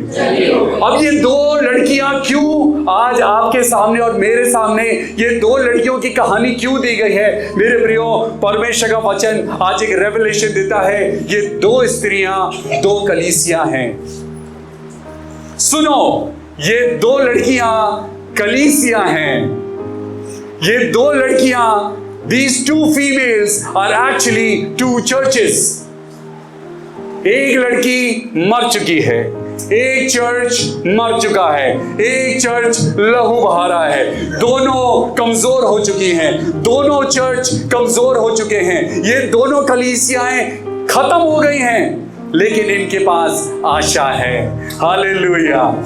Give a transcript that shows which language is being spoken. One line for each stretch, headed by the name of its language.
Hindi: अब ये 2 लड़कियां क्यों आज आपके सामने और मेरे सामने, ये 2 लड़कियों की कहानी क्यों दी गई है? मेरे प्रियो, परमेश्वर का वचन आज एक रेवलेशन देता है। ये 2 स्त्रियां 2 कलीसियां हैं। सुनो, ये 2 लड़कियां कलीसियां हैं। ये 2 लड़कियां,
English: these 2 females are actually 2 churches.
Hindi: एक लड़की मर चुकी है, एक चर्च मर चुका है, एक चर्च लहू बहा रहा है, दोनों कमजोर हो चुकी हैं, दोनों चर्च कमजोर हो चुके हैं, ये दोनों कलीसियाएं खत्म हो गई हैं, लेकिन इनके पास आशा है। हालेलुया।